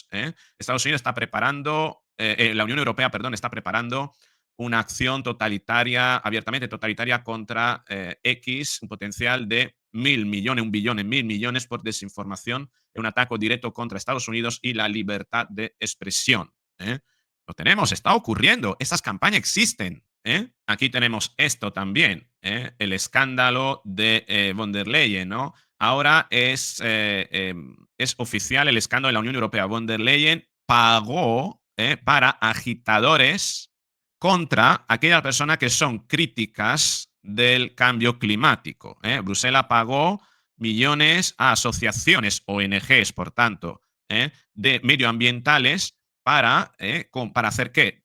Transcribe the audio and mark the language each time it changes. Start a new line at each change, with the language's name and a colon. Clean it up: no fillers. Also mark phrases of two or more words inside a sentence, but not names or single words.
Spanish: Estados Unidos está preparando, la Unión Europea, perdón, está preparando una acción totalitaria, abiertamente totalitaria contra X, un potencial de 1.000 millones, 1 billón en 1.000 millones por desinformación, un ataque directo contra Estados Unidos y la libertad de expresión. Lo tenemos, está ocurriendo, estas campañas existen. Aquí tenemos esto también, el escándalo de von der Leyen, ¿no? Ahora es oficial el escándalo de la Unión Europea. Von der Leyen pagó para agitadores contra aquellas personas que son críticas del cambio climático. Bruselas pagó millones a asociaciones, ONGs, por tanto, de medioambientales para hacer qué?